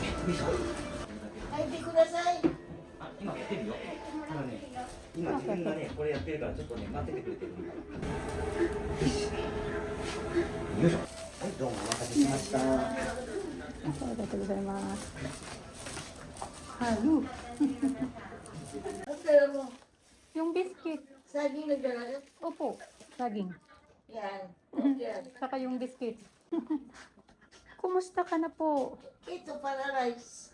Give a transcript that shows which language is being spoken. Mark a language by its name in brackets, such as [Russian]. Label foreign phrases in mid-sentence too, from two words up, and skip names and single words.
[Japanese] 入ってください。今やってるよ。今自分がね、これやってるから、ちょっとね、待っててくれてる。よいしょ。はい、どうもお待たせしました。ありがとうございます。 [Filipino] Yung biscuit. Saging na dyan. Opo, saging. Yan. Yan. Saka yung biscuit. Kumusta ka na po? Ito para rice.